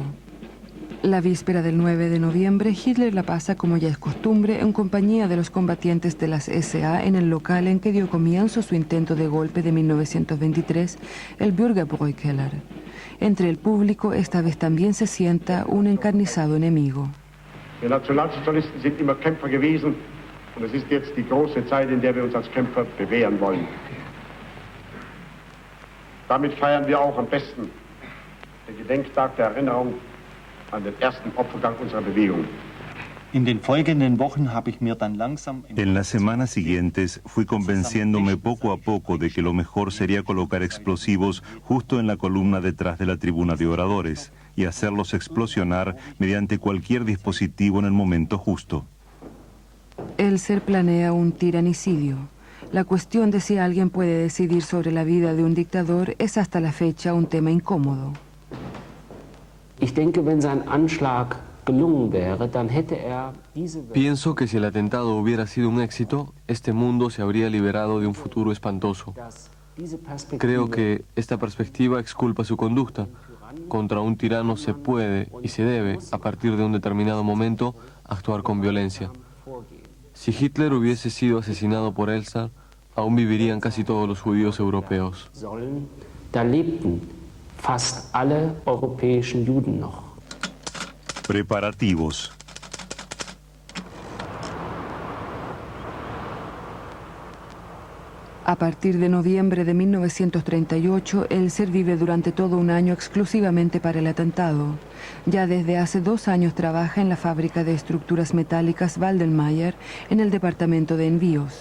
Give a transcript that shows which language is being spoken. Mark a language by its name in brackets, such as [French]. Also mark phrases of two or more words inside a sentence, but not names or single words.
[Spanish] La víspera del 9 de noviembre, Hitler la pasa como ya es costumbre en compañía de los combatientes de las SA en el local en que dio comienzo su intento de golpe de 1923, el Bürgerbräukeller. Entre el público esta vez también se sienta un encarnizado enemigo. [German] Wir Nationalsozialisten sind immer Kämpfer gewesen und es ist jetzt die große Zeit, in der wir uns als Kämpfer bewähren wollen. Damit feiern wir auch am besten den Gedenktag der Erinnerung an den ersten Opfergang unserer Bewegung. In den folgenden Wochen habe ich mir dann langsam [Spanish] En las semanas siguientes fui convenciéndome poco a poco de que lo mejor sería colocar explosivos justo en la columna detrás de la tribuna de oradores y hacerlos explosionar mediante cualquier dispositivo en el momento justo. Elser planea un tiranicidio. La cuestión de si alguien puede decidir sobre la vida de un dictador es hasta la fecha un tema incómodo. [German] Ich denke, wenn sein Anschlag gelungen wäre, dann hätte diese [Spanish] Pienso que si el atentado hubiera sido un éxito, este mundo se habría liberado de un futuro espantoso. Creo que esta perspectiva exculpa su conducta. Contra un tirano se puede y se debe, a partir de un determinado momento, actuar con violencia. Si Hitler hubiese sido asesinado por Elsa, aún vivirían casi todos los judíos europeos. [German] Da lebten fast alle europäischen Juden noch. [Spanish] Preparativos. A partir de noviembre de 1938, Elser vive durante todo un año exclusivamente para el atentado. Ya desde hace 2 años trabaja en la fábrica de estructuras metálicas Waldenmayer en el departamento de envíos.